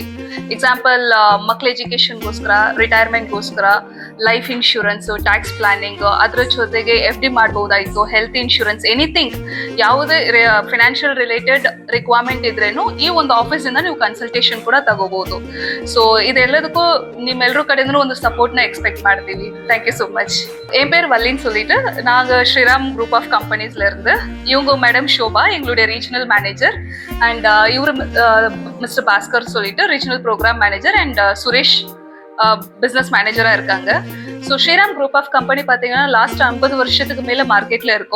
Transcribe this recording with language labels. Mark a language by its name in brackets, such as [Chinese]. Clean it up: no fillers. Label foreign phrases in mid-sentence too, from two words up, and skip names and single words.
[Kannada] ಎಕ್ಸಾಂಪಲ್ ಮಕ್ಳ ಎಜುಕೇಶನ್ಗೋಸ್ಕರ, ರಿಟೈರ್ಮೆಂಟ್ಗೋಸ್ಕರ, [English] life insurance, tax planning, [Kannada] ಅದ್ರ ಜೊತೆಗೆ FD ಮಾಡಬಹುದಾಯ್ತು, [English] health insurance, anything [Kannada] ಯಾವುದೇ [English] financial related requirement [Kannada] ಇದ್ರೇನು ಈ ಒಂದು ಆಫೀಸ್ ಇಂದ ನೀವು ಕನ್ಸಲ್ಟೇಷನ್ ಕೂಡ ತಗೋಬಹುದು. ಸೊ ಇದೆಲ್ಲದಕ್ಕೂ ನಿಮ್ಮೆಲ್ಲರೂ ಕಡೆಯಿಂದ ಒಂದು ಸಪೋರ್ಟ್ ನ ಎಕ್ಸ್ಪೆಕ್ಟ್ ಮಾಡ್ತೀವಿ. [English] Thank you so much. [Tamil] என் பேர் வள்ளின்னு சொல்லிட்டு நாங்கள் ஸ்ரீராம் குரூப் ஆஃப் கம்பெனிஸ்ல இருந்து. இவங்க மேடம் ஷோபா எங்களுடைய [English] regional manager and [Tamil] இவர் மிஸ்டர் பாஸ்கர் சொல்லிட்டு [English] regional program manager and [Tamil] சுரேஷ் பிஸ்னஸ் மேனேஜராக இருக்காங்க. ஸோ ஸ்ரீராம் குரூப் ஆஃப் கம்பெனி பார்த்தீங்கன்னா லாஸ்ட் 50 வருஷத்துக்கு மேலே மார்க்கெட்டில் இருக்கும்.